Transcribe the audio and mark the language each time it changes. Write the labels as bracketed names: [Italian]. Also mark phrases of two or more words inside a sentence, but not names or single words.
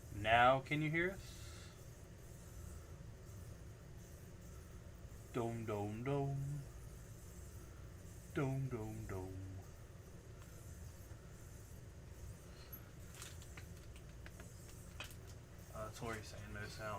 [English] Now, can you hear us? Dome, dome, dome. Dome, dome, dome. Tori's saying no sound.